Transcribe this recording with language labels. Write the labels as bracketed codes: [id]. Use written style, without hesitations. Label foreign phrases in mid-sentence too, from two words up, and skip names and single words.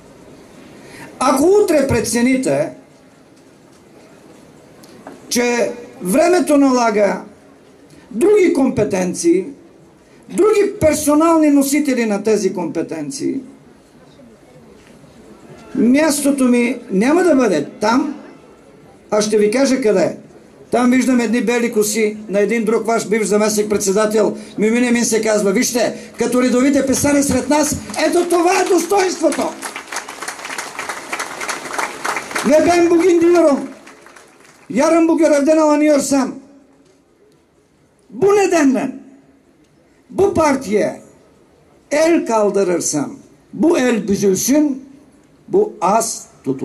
[bg] Ако утре прецените, че времето налага други компетенции, други персонални носители на тези компетенции, мястото ми няма да бъде там, а ще ви кажа къде. Там виждам едни бели коси на един друг ваш бивш заместник председател. Мюмин Емин се казва. Вижте, като редовите писани сред нас, ето това е достоинството. [tr] Ve ben bugün diyorum, yarın bu görevden alınıyorsam, bu nedenle bu partiye el kaldırırsam, bu el büzülsün, bu az tutulsun.